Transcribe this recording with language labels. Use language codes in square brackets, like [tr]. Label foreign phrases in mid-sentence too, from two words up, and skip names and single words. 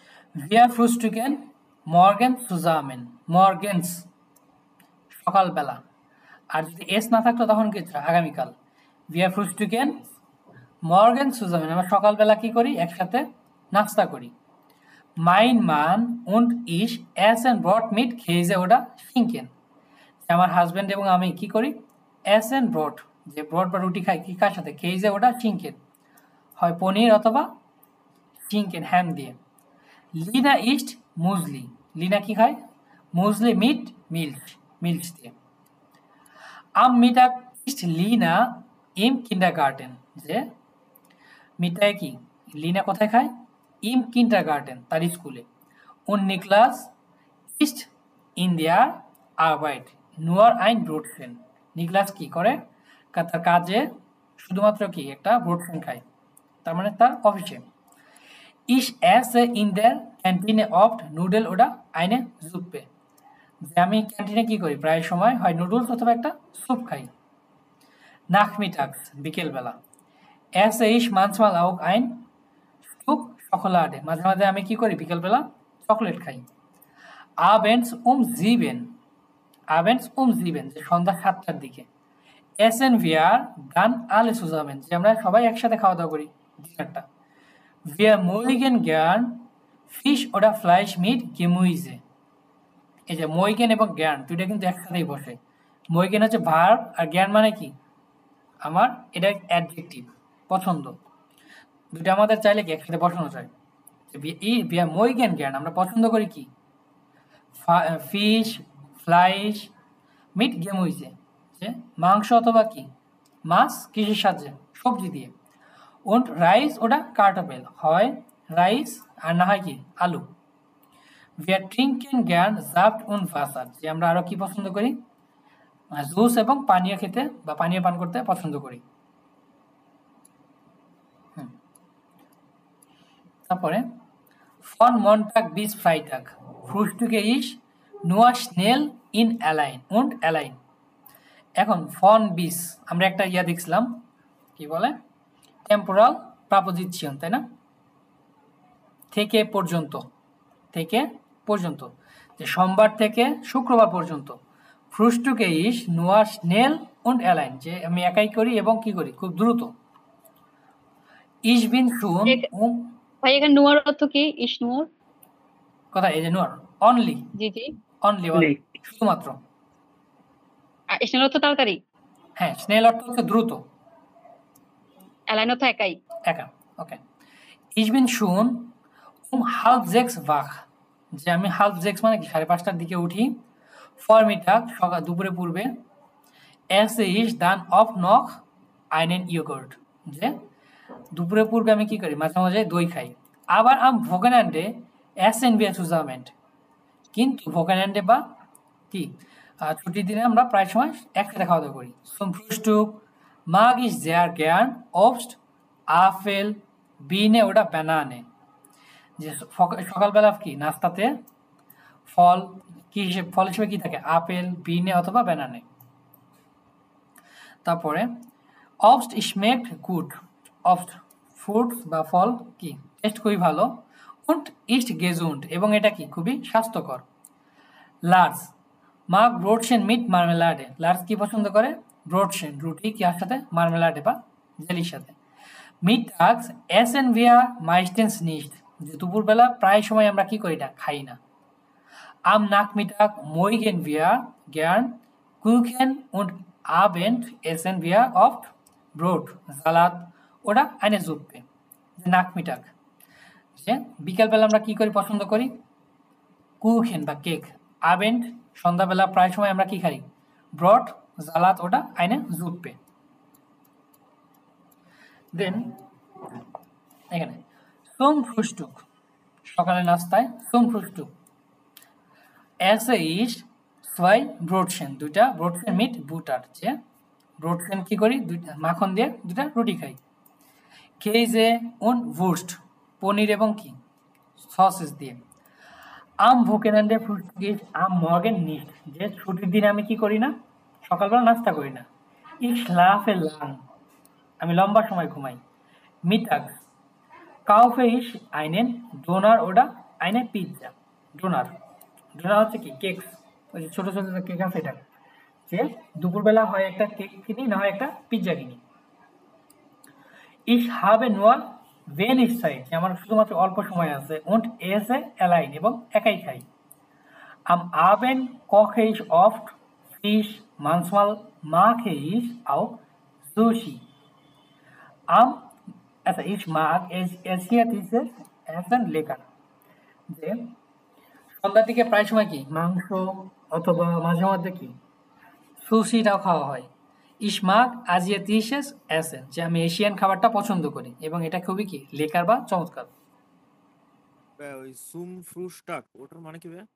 [de] Wir frühstücken morgen zusammen. [bn] Morgens সকালবেলা। আর যদি এস না থাকতো তখন কি হতো? আগামীকাল। [de] Wir frühstücken morgen zusammen। [bn] আমরা সকালবেলা কি করি? একসাথে নাস্তা করি। [de] Mein Mann und ich essen Brot mit Käse oder Schinken। [bn] আমার হাজবেন্ড এবং আমি কি করি? [de] essen Brot, [bn] যে ব্রড বা রুটি খাই কি কার সাথে? [de] Käse oder Schinken, [bn] হয় পনির অথবা Schinken হ্যাম দিয়ে। [de] Lina isst Müsli। [bn] লিনা কি খায়? [de] Müsli mit Milch, [bn] মিল্ক দিয়ে। [de] Am Mittag isst Lina im Kindergarten। [bn] যে মিটায় কি? লিনা কোথায় খায়? [de] Im Kindergarten, [bn] তার স্কুলে। [de] Und Niklas isst in der Arbeit nur ein Brötchen। [bn] নিকলাস কি করে? তার কাজে শুধুমাত্র কি একটা ব্রোটফেন খায়, তার মানে তার অফিসে। [de] Ich esse in der Kantine oft Nudeln oder eine Suppe। [bn] যে আমি ক্যান্টিনে কি করি? প্রায় সময় হয় নুডলস অথবা একটা স্যুপ খাই। [de] Nachmittags, বিকেলবেলা। Esse ich manchmal auch ein Stück Schokolade। [bn] মাঝে মাঝে আমি কি করি? বিকেলবেলা চকলেট খাই। [de] Abends um 7। Abends um 7, [bn] যে সন্ধ্যা 7টার দিকে। [de] Essen wir dann alle zusammen। [bn] যে আমরা সবাই একসাথে খাওয়া দাওয়া করি ডিনারটা। [de] Wir mögen gern Fisch oder Fleisch mit Gemüse। [bn] এই যে মইগেন এবং জ্ঞান দুইটা কিন্তু একসাথেই বসে। মইগেন হচ্ছে ভার্ব আর জ্ঞান মানে কি? আমার এটা অ্যাডজেক্টিভ, পছন্দ। দুইটা আমাদের চাইলে কি একসাথে বসানো যায়। [de] mögen gern [bn] আমরা পছন্দ করি কি? [de] Fisch, Fleisch, mit Gemüse, [bn] যে মাংস অথবা কি মাছ কিসের সাহায্যে? সবজি দিয়ে। und [de] Reis oder Kartoffel, [bn] হয় রাইস আর না হয় কি আলু। [de] wir trinken gern Saft und Wasser। [bn] যে আমরা আরো কি পছন্দ করি? জুস এবং পানীয় খেতে বা পানীয় পান করতে পছন্দ করি। [de] তারপরে von Montag bis Freitag frühstücke ich nur schnell in allein und allein। [bn] এখন [de] von bis [bn] আমরা একটা ইয়া দেখছিলাম, কি বলে? [en] temporal preposition, [bn] তাই না? থেকে পর্যন্ত, থেকে পর্যন্ত, যে সোমবার থেকে শুক্রবার পর্যন্ত। [de] frühstücke ich nur schnell und allein, [bn] যে আমি একাই করি এবং কি করি? খুব দ্রুত। [de] ich bin schon [bn] ভাই এখানে নুয়ার অর্থ কি? [de] ich nur [bn] কথা এই যে নুয়ার অনলি, জি জি, অনলি শুধুমাত্র। আর স্নেল অর্থ তাড়াতাড়ি, হ্যাঁ, স্নেল অর্থ হচ্ছে দ্রুত, অ্যালাইন অর্থ একাই, একা। ওকে। [de] ich bin schon halb 6 wach, [bn] যে আমি [de] halb 6 [bn] মানে কি 5:30টার দিকে উঠি। [de] Vormittag [bn] সকাল দুপুরে পূর্বে। [de] esse ich dann oft noch einen Joghurt, [bn] যে দুপুরে পূর্বে আমি কি করি? মাঝে মাঝে দই খাই। [de] আবার am Wochenende essen wir zusammen, [bn] কিন্তু ভোকান্যান্ডে বা কি ছুটির দিনে আমরা প্রায় সময় একসাথে খাওয়া দাওয়া করি। [de] zum Frühstück mag ich sehr gern Obst, Apfel, Birne oder Banane। [bn] যে সকালবেলা কি নাস্তাতে ফল কি হিসেবে, ফল হিসেবে কি থাকে? [de] Apfel, Birne [bn] অথবা ব্যানানে। তারপরে [de] Obst schmeckt gut, [bn] Obst ফ্রুটস বা ফল কি টেস্ট খুবই ভালো। [de] und ist gesund, [bn] এবং এটা কি খুবই স্বাস্থ্যকর। [de] Lars mag Brotchen mit Marmelade। [bn] লার্স কি পছন্দ করে? ব্রোটশেন, রুটি কি আর সাথে? মার্মেলাডে বা জেলির সাথে। [de] Mittags essen wir meistens nicht, [bn] যে দুপুরবেলা প্রায় সময় আমরা কি করি না? খাই না। [de] Am Nachmittag mögen wir gern Kuchen und Abend essen wir oft Brot, Salat oder eine Suppe। Nachmittag, [bn] যে বিকেলবেলা আমরা কি করি? পছন্দ করি কুখেন বা কেক। Abend সন্ধ্যাবেলা প্রায় সময় আমরা কি খাই? [de] Brot, Salat oder eine Suppe। [bn] দেন এখানে [de] zum Frühstück [bn] সকালে নাস্তায় [de] zum Frühstück esse ich 2 Brotchen, [bn] দুইটা [de] Brötchen mit Butter, [bn] যে ব্রোটশেন কি করি? দুইটা মাখন দিয়ে দুইটা রুটি খাই। [de] Käse und Wurst, [bn] পনির এবং কি সসেস দিয়ে। [de] am Wochenende frühstücke ich am Morgen nicht, [bn] যে ছুটির দিনে আমি কি করি না? সকালবেলা নাস্তা করি না। [de] ich schlafe lang, [bn] আমি লম্বা সময় ঘুমাই। [de] Mittags kaufe ich einen Döner oder eine Pizza. [bn] ডোনার হচ্ছে কি কেক, ওই যে ছোট ছোট কেক আছে এটা, যে দুপুরবেলা হয় একটা কেক কিনি, না হয় একটা পিৎজা কিনি। [de] Ich habe nur wenig Zeit, [bn] আমার শুধুমাত্র অল্প সময় আছে, [de] und esse allein, [bn] এবং একাই খাই। [de] Am Abend koche ich oft Fisch, manchmal mache ich auch Sushi. আচ্ছা, ich mag asiatisches Essen lecker, [bn] যে সন্ধ্যার দিকে প্রায় সময় কি মাংস অথবা মাঝে মধ্যে কি সুশিটাও খাওয়া হয়। [de] Ich mag asiatisches Essen, [bn] যে আমি এশিয়ান খাবারটা পছন্দ করি, এবং এটা খুবই কি লেকার বা চমৎকার। ওই [de] zum Frühstück [bn] ওটার মানে কি ভাইয়া?